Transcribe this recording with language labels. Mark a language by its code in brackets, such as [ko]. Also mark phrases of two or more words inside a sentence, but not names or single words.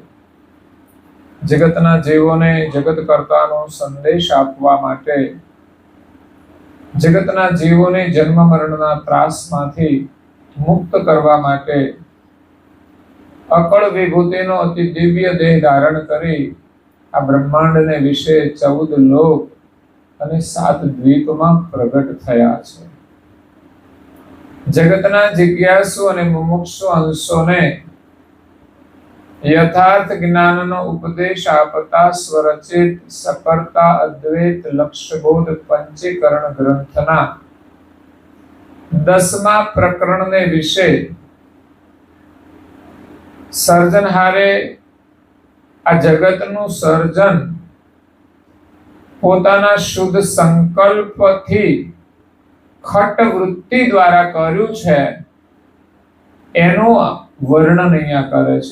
[gu] જગતના જીવોને જગત કર્તાનો સંદેશ આપવા માટે જગતના જીવોને જન્મ મરણના ત્રાસમાંથી મુક્ત કરવા માટે અકળ વિભૂતિનો અતિ દિવ્ય દેહ ધારણ કરી આ બ્રહ્માંડને વિશે 14 લોક અને 7 દ્વીપમાં પ્રગટ થયા છે। જગતના જિજ્ઞાસુ અને મુમુક્ષુ અંશોને યથાર્થ જ્ઞાનનો ઉપદેશ આપતા સ્વરચિત સકર્તા અદ્વૈત લક્ષ્યબોધ પંચીકરણ ગ્રંથના 10મા પ્રકરણને વિશે સર્જનહારે આ જગતનું સર્જન પોતાના શુદ્ધ સંકલ્પથી ખટ વૃત્તિ દ્વારા કર્યું છે એનું વર્ણન અહીંયા કરે છે।